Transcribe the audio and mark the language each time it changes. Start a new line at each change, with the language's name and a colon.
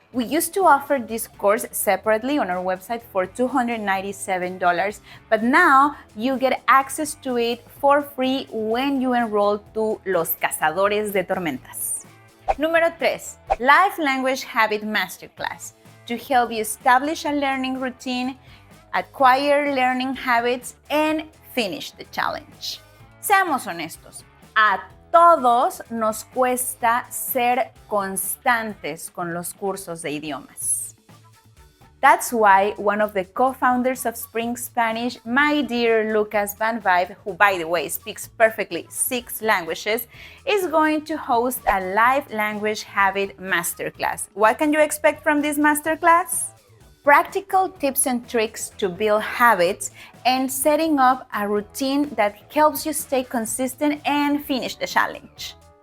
English: We used to offer this course separately on our website for $297, but now you get access to it for free when you enroll to Los Cazadores de Tormentas.
Spanish: Número 3,
English: Life Language Habit Masterclass, to help you establish a learning routine, acquire learning habits, and finish the challenge.
Spanish: Seamos honestos, a todos nos cuesta ser constantes con los cursos de idiomas.
English: That's why one of the co-founders of Spring Spanish, my dear Lucas Van Vive, who by the way speaks perfectly 6 languages, is going to host a live language habit masterclass. What can you expect from this masterclass? Practical tips and tricks to build habits and setting up a routine that helps you stay consistent and finish the challenge.